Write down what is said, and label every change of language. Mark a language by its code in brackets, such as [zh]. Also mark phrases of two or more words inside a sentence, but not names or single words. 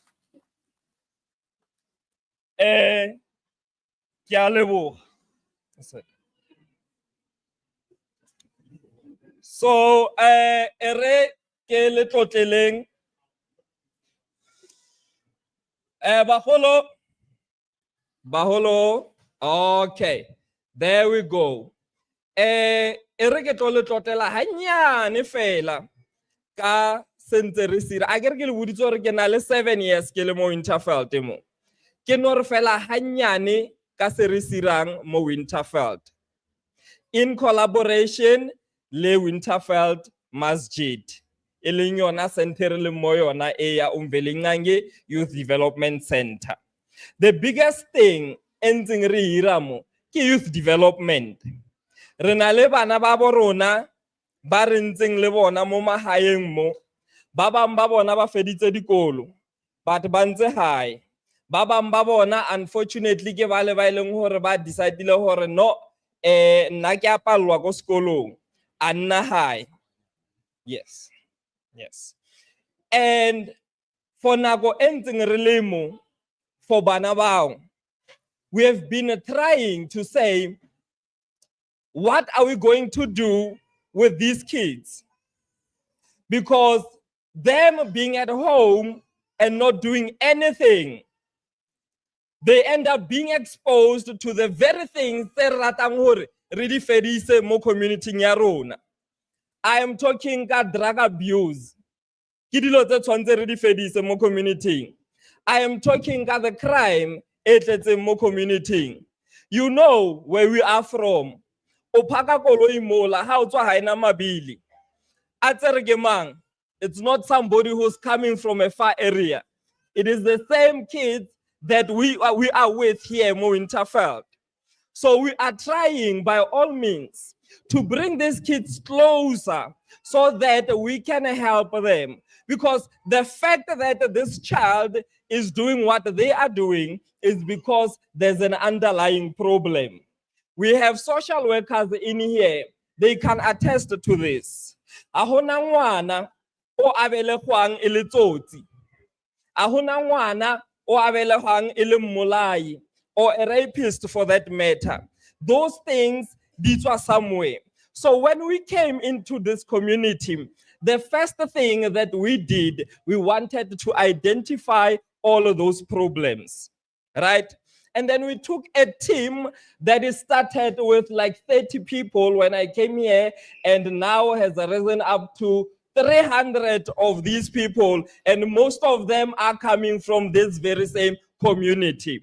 [tn] Ke a leboga. So, ere ke le tlotleleng. Baholo. [en] Okay. There we go. [tn] Ere ke tlo le tlotlela hanyane fela ka sentse re sira. A ke re ke le boditse hore ke na le 7 years ke le mo Winterveldt mo. Ke no re fela hanyane ka se re sirang mo Winterveldt. [en] In collaboration [tn] le Winterveldt Masjid. E leng yona center le mo yona e ya Winterveldt Youth Development Center. [en] The biggest thing [tn] entseng re hira mo ke [en] youth development. [tn] Re na le bana ba borona ba re ntseng le bona mo mahaeng mo. Ba bang ba bona ba feditse dikolo, but ba ntse hae. Ba bang ba bona unfortunately ke ba le ba ileng hore ba decidile hore no, nna ke a pallwa ko sekolong a nna hae. [en] Yes. And for [tn] nako entseng re le mo for bana bao, [en] we have been trying to say, what are we going to do with these kids? Because them being at home and not doing anything, they end up being exposed to the very things that [tn] ratang hore re di fedise mo community ya rona. [en] I am talking about drug abuse. [tn] Ke dilo tse tshwantse re di fedise mo community. [en] I am talking about the crime [tn] e tletseng mo [en] community. You know where we are from. [tn] O phaka koloi mola ha o tswa ha ena mabili. A tsere ke mang? [en] It's not somebody who's coming from a far area. It is the same kids that we are with here mo Winterveldt. So we are trying by all means to bring these kids closer so that we can help them. Because the fact that this child is doing what they are doing is because there's an underlying problem. We have social workers in here. They can attest to this. [tn] Ahona ngwana o abelehwang e le tsotsi. Ahona ngwana o abelehwang e le mmolai, [en] or a rapist for that matter. Those things, these were somewhere. So when we came into this community, the first thing that we did, we wanted to identify all of those problems, right? And then we took a team that is started with like 30 people when I came here, and now has risen up to 300 of these people, and most of them are coming from this very same community.